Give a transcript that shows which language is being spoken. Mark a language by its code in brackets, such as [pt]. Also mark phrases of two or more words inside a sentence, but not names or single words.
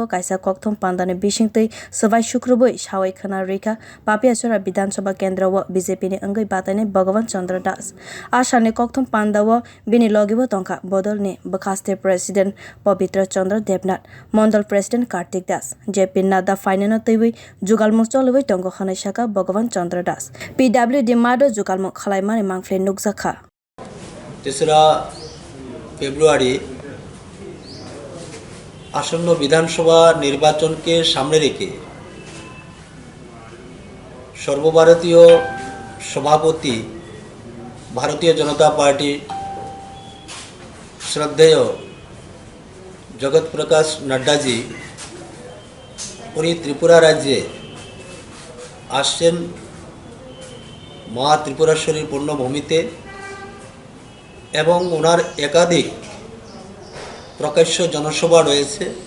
[trp] kaisa koktwma panda ni bisingtwi sabai shukrubui sawai khuna rikha Pabiachhara bidhansabha kendra o BJP ni angui batani Bhagavan Chandra Asani koktwma panda o bini logibo tongka bodol ni bkhaste President Pabiachhara Devnath Mondal President Kartik Das JP Nadda phainano twiwi jugalmung choliwi tongo khana shaka Bhagavan Chandra PWD matho jugalmung khalaimani mangfle nukjakha [bn] 3রা ফেব্রুয়ারি আসন্ন বিধানসভা নির্বাচনকে সামনে রেখে সর্বভারতীয় সভাপতি ভারতীয় জনতা পার্টি শ্রদ্ধেয় জগৎ প্রকাশ নড্ডাজি উনি ত্রিপুরা রাজ্যে আসছেন মা ত্রিপুরেশ্বরীর পুণ্যভূমিতে এবং ওনার একাধিক প্রকাশ্য জনসভা রয়েছে।